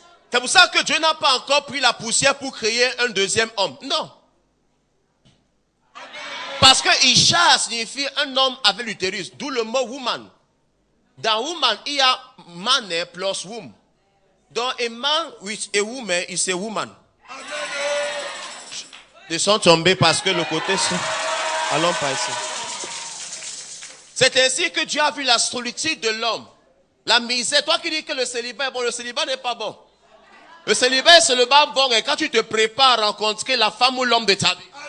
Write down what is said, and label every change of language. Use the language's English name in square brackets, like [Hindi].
[French] C'est pour ça que Dieu n'a pas encore pris la poussière pour créer un deuxième homme. Non. Parce que Isha signifie un homme avec l'utérus. D'où le mot woman. Dans woman, il y a man plus womb. Donc, [English] a man with a woman is a woman. [French] Ils sont tombés parce que le côté... Allons pas ici. C'est ainsi que Dieu a vu la solitude de l'homme. La misère. Toi qui dis que le célibat est bon, le célibat n'est pas bon. Le célibat est seulement bon et quand tu te prépares à rencontrer la femme ou l'homme de ta vie.